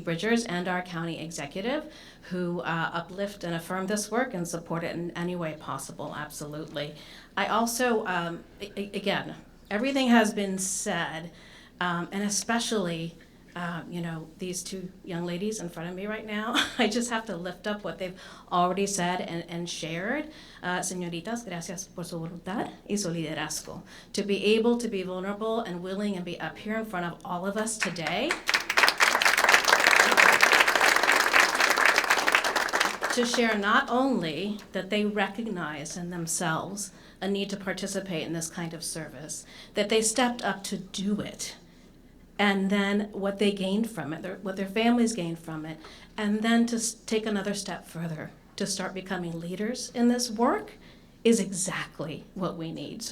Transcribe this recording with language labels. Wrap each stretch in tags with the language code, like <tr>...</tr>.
<en>Bridgers, and our county executive, who uplift and affirm this work and support it in any way possible, absolutely. I also, again, everything has been said, and especially, these two young ladies in front of me right now. I just have to lift up what they've already said and shared.</en> <es>Señoritas, gracias por su voluntad y su liderazgo.</es> <en>To be able to be vulnerable and willing and be up here in front of all of us today, to share not only that they recognize in themselves a need to participate in this kind of service, that they stepped up to do it, and then what they gained from it, what their families gained from it, and then to take another step further, to start becoming leaders in this work, is exactly what we need.</en>